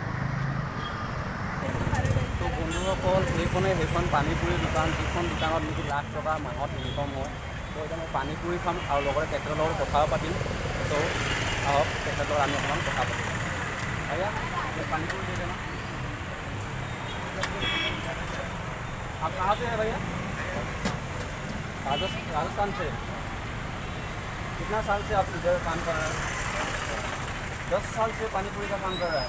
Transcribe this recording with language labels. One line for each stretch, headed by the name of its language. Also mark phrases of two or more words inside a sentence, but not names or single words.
Assamese: ত' বন্ধুসকল, সেইখন পানী পুৰি দোকান, যিখন দোকানত নেকি লাখ টকা মাহত ইনকম হয়। ত' এতিয়া মই পানী পুৰি খাম আৰু লগতে তেখেতৰ লগত কথাও পাতিম। ত' আহক তেখেতৰ লগত আমি অকণমান কথা পাতিম।
Hindi: भैया ये पानी पूरी दे देना। आप कहाँ से हैं भैया? राजस्थान से। कितना साल से आप इधर काम कर रहे हैं? 10 साल से पानी पूरी का काम कर रहा है।